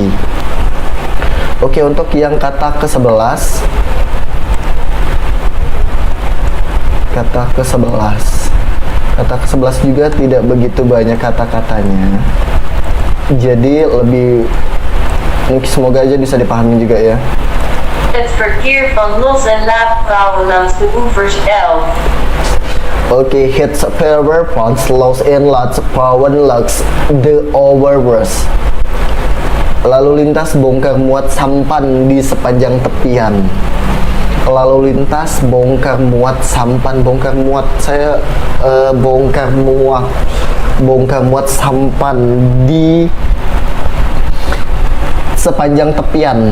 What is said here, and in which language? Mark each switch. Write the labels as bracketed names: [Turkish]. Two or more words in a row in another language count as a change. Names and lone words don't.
[Indonesian] Oke, untuk yang kata ke-11. Kata ke-11 juga tidak begitu banyak kata-katanya. Jadi lebih mungkin, semoga aja bisa dipahami juga ya. [Dutch] Het verkeer van los- en laadvrouwen langs de oevers 11. Oke, het verkeer van los en laadvrouwen langs de oevers. [Indonesian] Lalu lintas bongkar muat sampan di sepanjang tepian. Lalu lintas bongkar muat sampan, bongkar muat sampan di sepanjang tepian.